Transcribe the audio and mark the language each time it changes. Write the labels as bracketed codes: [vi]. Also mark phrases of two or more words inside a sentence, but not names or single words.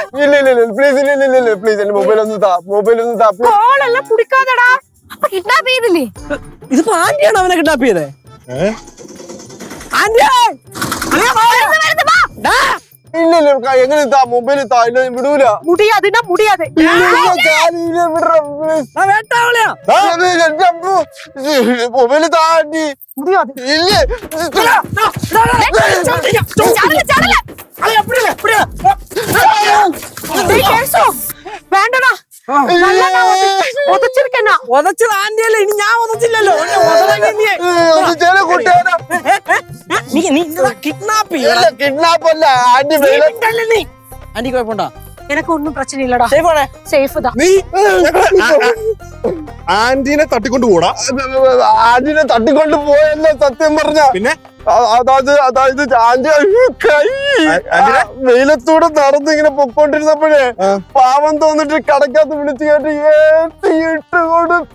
[ml] ഇല്ല പ്ലീസ് എന്റെ മൊബൈൽ ഒന്ന് താ. കോളെല്ലാം കുടിക്കാതെടാ. അപ്പൊ കിഡ്നാപ്പ് ചെയ്തില്ലേ? ഇതിപ്പോ ആന്റിയാണ് അവനെ കിഡ്നാപ്പ് ചെയ്തേ. ഇല്ല എങ്ങനെ താ മൊബൈൽ താ. ഇല്ല വിടൂല. [ta] முடியாதுன்னா முடியாது. [ml] മൊബൈൽ താ ആന്റി. [ta] முடியாது. [ml] ഇല്ല വേണ്ടടാ. ഒതച്ചിരിക്കണ. ഒതച്ചത് ആന്റിയല്ലേ, ഇനി ഞാൻ ഒതച്ചില്ലല്ലോ. കിഡ്നാപ്പ് കിഡ്നാപ്പ് അല്ല ആന്റി. ആന്റി കുഴപ്പമുണ്ടോ? [ta] எனக்கு ஒன்னும் பிரச்சனை இல்லடா. சேஃப் தான். [ml] നീ ആന്റീനെ തട്ടിക്കൊണ്ട് പോടാ. ആന്റിനെ തട്ടിക്കൊണ്ട് പോയല്ലോ സത്യം പറഞ്ഞ. പിന്നെ അതായത് ആന്റി വെയിലത്തൂടെ നടന്ന് ഇങ്ങനെ പൊക്കോണ്ടിരുന്നപ്പോഴേ പാവം തോന്നിട്ട് കടക്കകത്ത് വിളിച്ചു കേട്ട് ഏറ്റിട്ട് കൊടുത്ത്.